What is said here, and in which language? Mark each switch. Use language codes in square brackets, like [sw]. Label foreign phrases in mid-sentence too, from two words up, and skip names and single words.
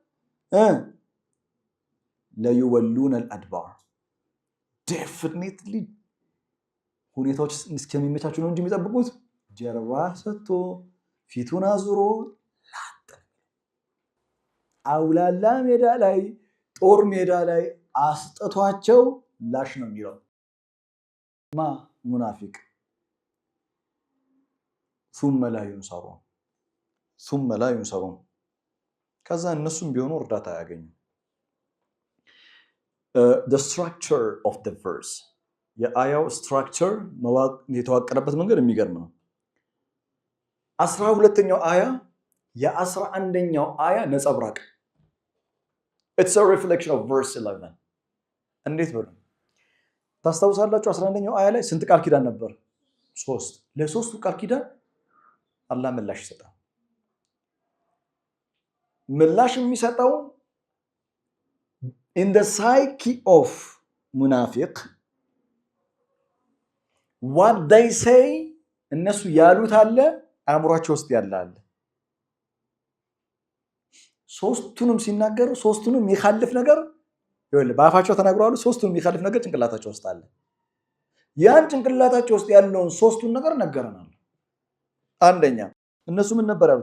[ar] ليولن الأدبار [am] ዴፊኒትሊ ሁኔታዎች እስከሚመቻቹ ነው እንጂ የሚጠብቁት ጀርባ ሰጥቶ ፊቱን አዙሮ አውላላ ሜዳ ላይ ጦር ሜዳ ላይ አስጥቷቸው ላሽ ነው የሚለው ማ ሙናፊቅ ثم [ar] لا ينصرون [am] ከዛ እነሱም ቢሆኑ እርዳታ ያገኙ። [en] the structure of the verse [am] የአያው structure የተዋቀረበት መንገድ የሚገርም ነው። 12ኛው አያ የ11ኛው አያ ነጸብራቅ [en] it's a reflection of verse 11 [am] እንዴት ብሎ ታስታውሳላችሁ? 11ኛው አያ ላይ ስንት ቃል ኪዳን ነበር? 3 ለሶስቱ ቃል ኪዳን አላህ ምላሽ ይሰጣል። ምላሽ የሚሰጠው [en] in the psyche of [am] ሙናፊቅ [en] what they say [am] እነሱ ያሉት አለ አእምሯቸው ውስጥ ያለ አለ። ሶስቱንም ሲናገሩ ሶስቱንም የሚخالፍ ነገር ይኸውልህ በአፋቸው ተናግረዋል። ሶስቱንም የሚخالፍ ነገር ጭንቅላታቸው ውስጥ አለ። ያን ጭንቅላታቸው ውስጥ ያለውን ሶስቱን ነገር ነገረናል። አንደኛ እነሱ ምን ነበር ያሉት?